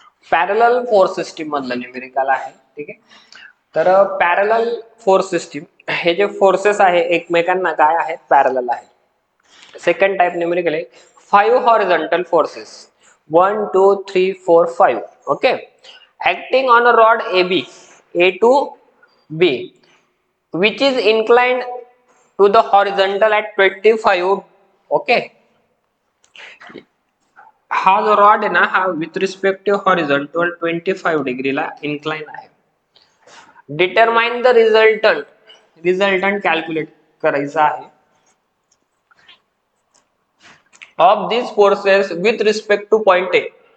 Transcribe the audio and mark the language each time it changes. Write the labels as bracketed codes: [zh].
[mr] Parallel force system मधलं numerical आहे. ठीक आहे. तर पॅरलल फोर्स सिस्टीम, हे जे फोर्सेस आहे एकमेकांना काय आहेत, पॅरलल आहे. सेकंड टाइप न्यूमेरिकल आहे 5 horizontal forces 1 2 3 4 5. [en] Okay, acting on a rod AB A to B which is inclined to the horizontal at 25. [mr] Okay, हा जो रॉड आहे ना, हा [en] with respect to horizontal [mr] 25 डिग्रीला incline आहे. [en] determine the resultant, [mr] resultant calculate करायचा आहे [en] Of this forces with respect to point A.